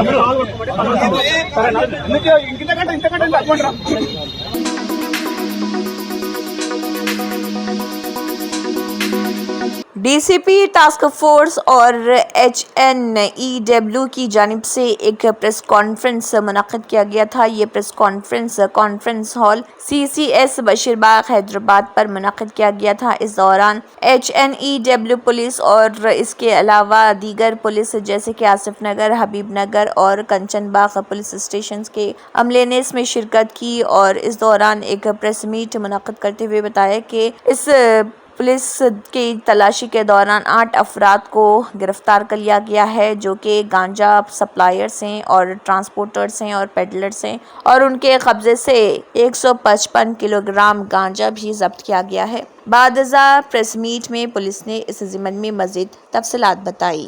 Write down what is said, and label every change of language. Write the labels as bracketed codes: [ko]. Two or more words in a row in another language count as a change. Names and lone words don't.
[te] ఇంతకంటే అటువంటి [ur] DCP ٹاسک فورس اور HNEW کی جانب سے ایک پریس کانفرنس منعقد کیا گیا تھا۔ یہ پریس کانفرنس ہال CCS بشیر باغ حیدرآباد پر منعقد کیا گیا تھا۔ اس دوران HNEW پولیس اور اس کے علاوہ دیگر پولیس جیسے کہ آصف نگر، حبیب نگر اور کنچن باغ پولیس اسٹیشنز کے عملے نے اس میں شرکت کی اور اس دوران ایک پریس میٹ منعقد کرتے ہوئے بتایا کہ اس پولیس کی تلاشی کے دوران 8 افراد کو گرفتار کر لیا گیا ہے جو کہ گانجا سپلائرز ہیں اور ٹرانسپورٹرز ہیں اور پیڈلرز ہیں اور ان کے قبضے سے 155 کلوگرام گانجا بھی ضبط کیا گیا ہے. بادجا پریس میٹ میں پولیس نے اس ضمن میں مزید تفصیلات بتائی.